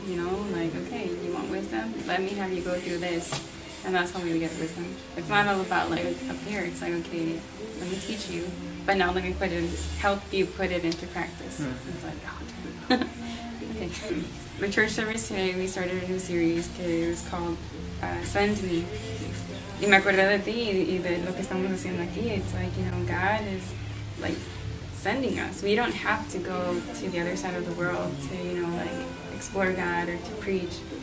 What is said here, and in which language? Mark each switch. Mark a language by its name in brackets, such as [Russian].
[English] You know, like, okay, you want wisdom? Let me have you go through this, and that's how we get wisdom. It's not all about like up here. It's like, okay, let me teach you, but now let me help you put it into practice. It's like, God. Okay. For church service today, we started a new series que was called Send Me. [Spanish] Y me acordé de ti y de lo que estamos haciendo aquí. [English] It's like, you know, God is like sending us. We don't have to go to the other side of the world to, you know, like explore God or to preach.